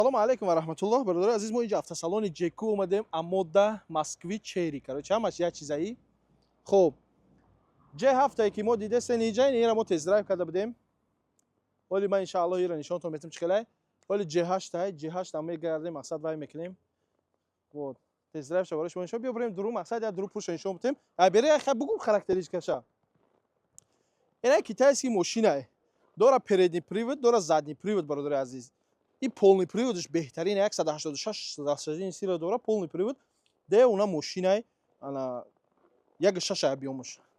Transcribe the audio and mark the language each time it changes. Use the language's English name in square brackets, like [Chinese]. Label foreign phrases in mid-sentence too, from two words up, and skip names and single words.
[Tajik] Салом алейкум ва раҳматуллоҳ. Бародари азиз, мо инҷо автосалони ҷеку омадем. Амода Москви Черри. Короче, ҳамаш як чизаи. Хуб. J7 ки мо дидестен инҷа, ина мо [Russian] тест драйв [Tajik] карда будем. Оли ман иншааллоҳ ира нишонтон метам чиқалай. Оли J8 ам мегардем, мақсад вай мекунем. Вот. [Russian] Тест драйв [Tajik] ша барош мо иншо биё бурем дуру мақсад я дуру пурша нишон бутем. А бери ха бугум характеристикаша. [Russian] Ина китайский машина. [Tajik] Дора [Russian] передний привод, [Tajik] дора [Russian] задний привод, [Tajik] бародари азиз. [Russian] И полный приводш беҳтарин 186 лошадиный сила дора, полный привод. [Tajik] Де уна машина ана 1.6 объёмш.